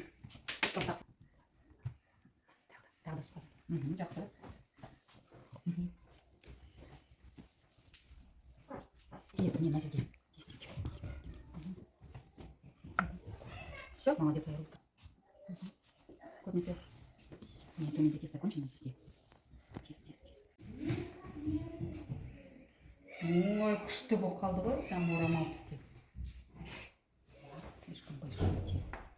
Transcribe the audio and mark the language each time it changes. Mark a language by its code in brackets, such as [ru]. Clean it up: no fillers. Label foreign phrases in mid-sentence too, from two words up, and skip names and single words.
[kk] Үш саусақ. Тағы да ұстап. Жақсы. Тез, міне мына жерге. [ru] Все, молодец, айырылды. [kk] Көрінеді. Мен төменде тез [ru] закончим, здесь. [kk] Тез. Ой, күшті болып қалды ғой, прям орамал бізде. [ru] Слишком большой.